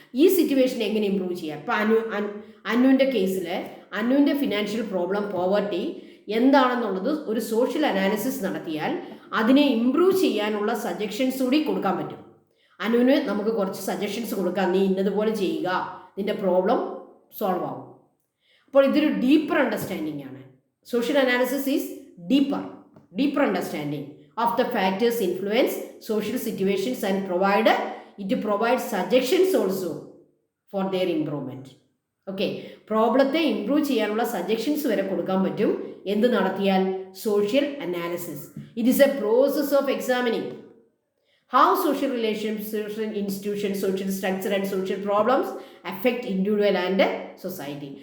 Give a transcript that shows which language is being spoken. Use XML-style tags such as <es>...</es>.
<ml>ഈ സിറ്റുവേഷൻ എങ്ങനെ ഇമ്പ്രൂവ് ചെയ്യാം? ഇപ്പോൾ അനുവിൻ്റെ കേസിൽ അനുവിൻ്റെ ഫിനാൻഷ്യൽ പ്രോബ്ലം, പോവർട്ടി എന്താണെന്നുള്ളത് ഒരു സോഷ്യൽ അനാലിസിസ് നടത്തിയാൽ അതിനെ ഇമ്പ്രൂവ് ചെയ്യാനുള്ള സജഷൻസ് കൂടി കൊടുക്കാൻ പറ്റും. അനുവിന് നമുക്ക് കുറച്ച് സജഷൻസ് കൊടുക്കാം, നീ ഇന്നതുപോലെ ചെയ്യുക, നിൻ്റെ പ്രോബ്ലം സോൾവ് ആവും. അപ്പോൾ ഇതൊരു ഡീപ്പർ അണ്ടർസ്റ്റാൻഡിംഗ് ആണ്.</ml> <en>Social analysis is deeper understanding of the factors influence social situations and it provides suggestions also for their improvement.</en> <ml>Okay, പ്രോബ്ലത്തെ improve ചെയ്യാനുള്ള സജഷൻസ് വരെ കൊടുക്കാൻ പറ്റും എന്ത് നടത്തിയാൽ?</ml> <en>Social analysis. It is a process of examining how social relations, social institution, social structure and social problems affect individual and society.</en>